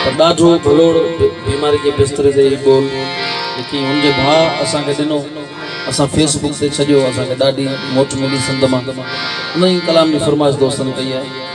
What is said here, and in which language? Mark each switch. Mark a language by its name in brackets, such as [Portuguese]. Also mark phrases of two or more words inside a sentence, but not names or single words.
[Sindhi] ॾाढो भलोड़ बीमारी के बिस्तरे ते बोल लेकिन उनके भा असा के दिनो असा फेसबुक ते छजो असा के ॾाढी मोट मिली संद मां उन कलाम की फरमाइश दोस्तन कई है।